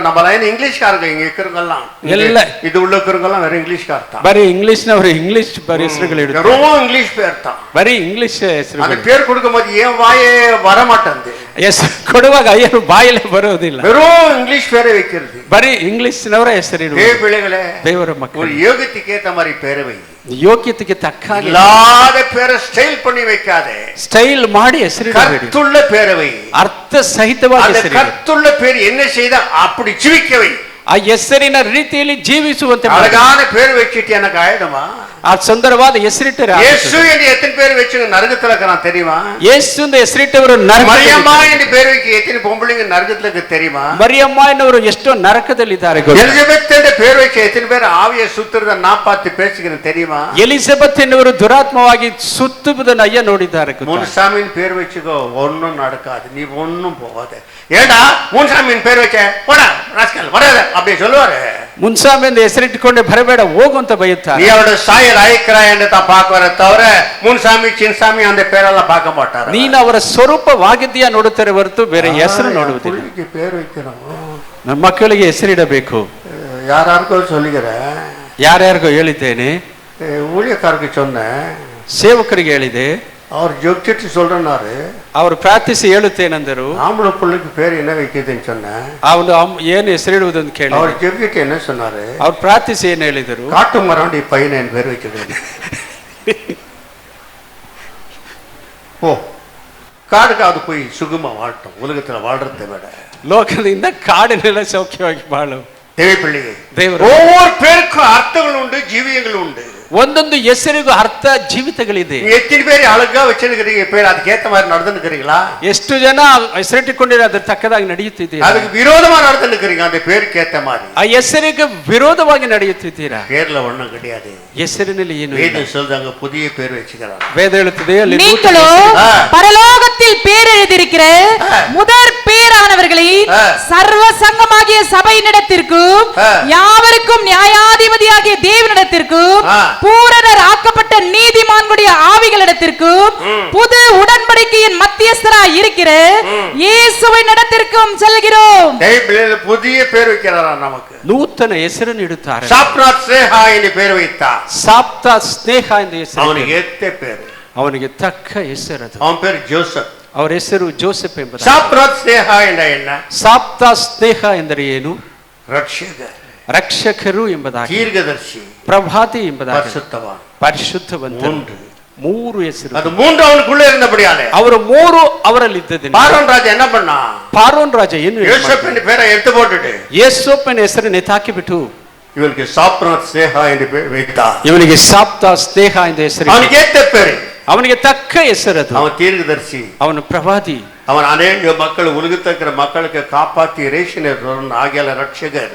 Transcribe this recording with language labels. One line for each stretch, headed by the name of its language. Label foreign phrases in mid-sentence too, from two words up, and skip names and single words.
Tamil: நம்ம லைன் இங்கிலீஷ்காரங்க இங்க இருக்கிறவங்கலாம்,
Kannada: ಎಲ್ಲ
Tamil: இது உள்ள இருக்கிறவங்கலாம் வேற இங்கிலீஷ்கார தான்.
Kannada: ಬರೀ ಇಂಗ್ಲಿಷ್ನವರು ಇಂಗ್ಲಿಷ್ ಬರೀ ಹೆಸರುಗಳು ಇಡುತ್ತಾರೆ.
Tamil: வெறும் இங்கிலீஷ் பேர் தான்.
Kannada: ಬರೀ ಇಂಗ್ಲಿಷ್
Tamil: அந்த
Kannada: ಹೆಸರುಗಳು.
Tamil: பேர் கொடுக்கும்போது ஏன் வாயே வர மாட்டேங்குது.
Kannada: ಹೆಸರು ಕೊಡುವಾಗ ಅಯ್ಯರು ಬಾಯಲ್ಲೇ ಬರೋದಿಲ್ಲ.
Tamil: வெறும் இங்கிலீஷ் பேரை வைக்கிறது.
Kannada: ಬರೀ ಇಂಗ್ಲಿಷ್ನವರ ಹೆಸರಿಡುವುದು.
Tamil: தேவ பிள்ளைகளே,
Kannada: ದೇವರ
Tamil: ஒரு
Kannada: ಮಕ್ಕಳು
Tamil: யோகத்துக்கு ஏத்த மாதிரி பேரை வை.
Kannada: ಯೋಗ್ಯತೆಗೆ ತಕ್ಕ ಹಾಗೆ
Tamil: இல்லாத பேரை ஸ்டைல் பண்ணி வைக்காதே.
Kannada: ಸ್ಟೈಲ್ ಮಾಡಿ ಹೆಸರಿಡಬೇಡಿ.
Tamil: கருத்துள்ள பேரை வை.
Kannada: ಅರ್ಥ ಸಹಿತವಾಗಿ
Tamil: அந்த
Kannada: ಹೆಸರಿಡಿ.
Tamil: கருத்துள்ள பேர் என்ன செய்த அப்படி ஜீவிக்க வை.
Kannada: ಆ ಹೆಸರಿನ ರೀತಿಯಲ್ಲಿ ಜೀವಿಸುವಂತೆ ಮಾಡಿ.
Tamil: அழகான பேர் வச்சுட்டு எனக்கு ஆயிடுமா?
Kannada: ಆ ಸುಂದರವಾದ ಹೆಸರಿಟ್ಟರೆ
Tamil: இயேசு என்று எத்தனை பேர் வச்சு நரகத்துல இருக்கிறான் தெரியுமா?
Kannada: ಯೇಸು ಎಂದು ಹೆಸರಿಟ್ಟವರು
Tamil: மரியம்மா என்று பேர் வைக்க எத்தனை பொம்பளைங்க நரகத்துல இருக்கு தெரியுமா?
Kannada: ಮರಿಯಮ್ಮ ಎನ್ನುವರು ಎಷ್ಟೋ ನರಕದಲ್ಲಿದ್ದಾರೆ ಗೊತ್ತಾ?
Tamil: எலிசபெத் என்ற பேர் வச்சு எத்தனை பேர் ஆவியை சுத்துறத நான் பார்த்து பேசிக்கிறேன் தெரியுமா?
Kannada: ಎಲಿಜಬೆತ್ ಎನ್ನುವರು ದುರಾತ್ಮವಾಗಿ ಸುತ್ತುವುದನ್ನು ಅಯ್ಯ ನೋಡಿದ್ದಾರೆ ಗೊತ್ತಾ?
Tamil: முனுசாமின்னு பேர் வச்சுக்கோ, ஒன்னும் நடக்காது. நீ ஒன்னும் போகாத. ஏண்டா முன்சாமியின் பேர் வச்ச போடா ராஸ்கல் வராத அப்படி சொல்லுவாரு.
Kannada: ಮುನ್ಸಾಮಿ ಎಂದು ಹೆಸರಿಟ್ಟುಕೊಂಡೆ ಬರಬೇಡ ಹೋಗು ಅಂತ ಬೈಯುತ್ತಾರೆ.
Tamil: நீ அவரோட சாய ராயக்கிறாய் என்று தான் பார்க்குவர தவிர முன்சாமி சின்சாமி அந்த பேரெல்லாம் பார்க்க மாட்டாரு.
Kannada: ನೀನು ಅವರ ಸ್ವರೂಪವಾಗಿದ್ದೀಯಾ ನೋಡುತ್ತಾರೆ ಹೊರತು ಬೇರೆ ಹೆಸರು ನೋಡುವುದಿಲ್ಲ.
Tamil: புள்ளிக்கு பேர் வைக்கிறோம்,
Kannada: ನಮ್ಮ ಮಕ್ಕಳಿಗೆ ಹೆಸರಿಡಬೇಕು.
Tamil: யாராருக்கோ சொல்லுகிறேன்,
Kannada: ಯಾರ್ಯಾರಿಗೋ ಹೇಳಿದ್ದೇನೆ,
Tamil: ஊழியக்காரருக்கு சொன்னேன்,
Kannada: ಸೇವಕರಿಗೆ ಹೇಳಿದೆ,
Tamil: அவர் ஜெபிச்சிட்டு சொல்றேன்னாரு.
Kannada: ಅವರು ಪ್ರಾರ್ಥಿಸಿ ಹೇಳುತ್ತೇನೆಂದರು.
Tamil: ஆம்பளை பிள்ளைக்கு பேர் என்ன வைக்கிறதுன்னு சொன்னேன்.
Kannada: ಅವನು ಏನು ಹೆಸರಿಡುವುದು ಅಂತ ಕೇಳಿ
Tamil: அவர் ஜெபிச்சிட்டு என்ன சொன்னாரு,
Kannada: ಅವ್ರು ಪ್ರಾರ್ಥಿಸಿ ಏನು ಹೇಳಿದರು,
Tamil: காட்டு மரம் பையனை என் பேர் வச்சிருக்கேன். ஓ காடுக்கு அது போய் சுகமா வாழட்டும், உலகத்துல வாழ்றதை விட
Kannada: ಲೋಕದಿಂದ ಕಾಡಿನೆಲ್ಲ ಸೌಖ್ಯವಾಗಿ ಬಾಳು.
Tamil: தேவை பிள்ளைகள்,
Kannada: ದೇವರು
Tamil: ஒவ்வொரு பேருக்கும் அர்த்தங்கள் உண்டு, ஜீவியங்கள் உண்டு.
Kannada: ಒಂದೊಂದು ಹೆಸರಿಗೂ ಅರ್ಥ ಜೀವಿತಗಳಿದೆ.
Tamil: எத்தனை பேர் அழகா வச்சிருக்கிறீங்க பேர், அதுக்கேத்த மாதிரி நடந்துக்கிறீங்களா?
Kannada: ಎಷ್ಟು ಜನ ಹೆಸರಿಟ್ಟುಕೊಂಡಿರೋ ಅದ್ರ ತಕ್ಕದಾಗಿ ನಡೆಯುತ್ತಿದ್ದೀರಾ?
Tamil: அதுக்கு விரோதமா நடந்துக்கிறீங்க அந்த பேருக்கு ஏத்த மாதிரி.
Kannada: ಆ ಹೆಸರಿಗೆ ವಿರೋಧವಾಗಿ ನಡೆಯುತ್ತಿದ್ದೀರಾ?
Tamil: பேர்ல ஒண்ணும் கிடையாது.
Kannada: ಹೆಸರಿನಲ್ಲಿ ಏನು ಇಲ್ಲ.
Tamil: வேதம் சொல்றாங்க புதிய பேர் வச்சுக்கிறாங்க.
Kannada: ವೇದ ಹೇಳುತ್ತದೆ ಅಲ್ಲಿ
Tamil: நீங்களோ பரலோகத்தில் பேர் எழுதியிருக்கிற முதற் பேரானவர்களின் சர்வ சங்கமாகிய சபையினிடத்திற்கும் யாவருக்கும் நியாயாதிபதியாகிய தேவனிடத்திற்கும் பூரணர் ஆக்கப்பட்ட நீதிமான்களுடைய ஆவிகளிடத்திற்கும் புது உடன்படிக்கையின் மத்தியஸ்தராய் இருக்கிற இயேசுவின் இடத்திற்கும் செல்கிறோம். புதிய பேர் வைக்கிறாரா நமக்கு?
Kannada: ನೂತನ ಹೆಸರನ್ನು ಇಡುತ್ತಾರೆ.
Tamil: சாப்ராத் ஸ்னேஹா என்று பேர் வைத்தார்.
Kannada: ಸಾಪ್ತಾ ಸ್ನೇಹ ಎಂದು ಹೆಸರು.
Tamil: அவனுக்கு ஏத்த பேர்,
Kannada: ಅವನಿಗೆ ತಕ್ಕ ಹೆಸರದು.
Tamil: அவன் பேர் ஜோசப்.
Kannada: ಅವರ ಹೆಸರು ಜೋಸೆಫ್ ಎಂಬುದು.
Tamil: சாப்ராத் ஸ்னேஹா என்ற என்ன?
Kannada: ಸಾಪ್ತಾ ಸ್ನೇಹ ಎಂದರೆ ಏನು?
Tamil: ரட்சகர்,
Kannada: ರಕ್ಷಕರು ಎಂಬುದಾಗಿ,
Tamil: தீர்க்கதரிசி,
Kannada: ಪ್ರಭಾತಿ ಎಂಬುದಾಗಿ,
Tamil: பரிசுத்தவான்.
Kannada: ಪರಿಶುದ್ಧವಂತ. ಮೂರು ಹೆಸರು.
Tamil: அது மூன்று அவனுக்குள்ள இருந்தபடியாலே
Kannada: ಅವರು ಮೂರು ಅವರಲ್ಲಿ ಇದ್ದದ್ದು.
Tamil: பார்வோன் ராஜா என்ன பண்ணா?
Kannada: ಪಾರೋನ್ ರಾಜ ಏನು
Tamil: யோசேப்பின் பேரை எடுத்து போட்டுட்டு
Kannada: ಯೇಸೋಪನ ಹೆಸರನ್ನು ಎತ್ತಾಕಿಬಿಟ್ಟು
Tamil: இவனுக்கு சாப்ராத் ஸ்னேஹா என்று பேர் வைத்தார்.
Kannada: ಇವನಿಗೆ ಸಾಪ್ತಾ ಸ್ನೇಹ ಎಂದು ಹೆಸರು.
Tamil: அவனுக்கு ஏத்த பேரு,
Kannada: ಅವನಿಗೆ ತಕ್ಕ ಹೆಸರದು.
Tamil: அவன் தீர்க்கதரிசி,
Kannada: ಅವನು ಪ್ರವಾದಿ.
Tamil: அவன் அநேக மக்கள் உலகத்தில் இருக்கிற மக்களுக்கு காப்பாற்றி ரேஷன் ஆகிய ரட்சகர்.